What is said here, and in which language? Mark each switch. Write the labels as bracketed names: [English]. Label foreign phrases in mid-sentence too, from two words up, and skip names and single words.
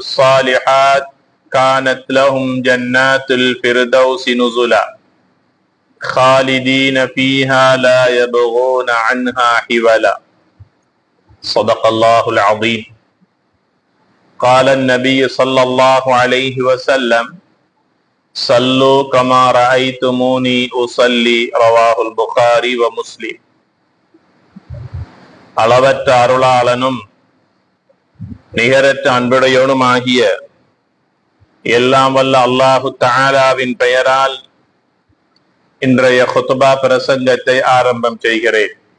[Arabic] الصالحات كانت لهم جنات الفردوس نزلا خالدين فيها لا يبغون عنها حولا صدق الله العظيم قال النبي صلى الله عليه وسلم صلوا كما رأيتموني أصلي رواه البخاري ومسلم [Tamil] அளவற்ற அருளாளனும் நிகரற்ற அன்புடையோனுமாகிய எல்லாம் வல்ல அல்லாஹு தஆலாவின் பெயரால் இன்றைய குத்பா பிரசங்கத்தை ஆரம்பம் செய்கிறேன்.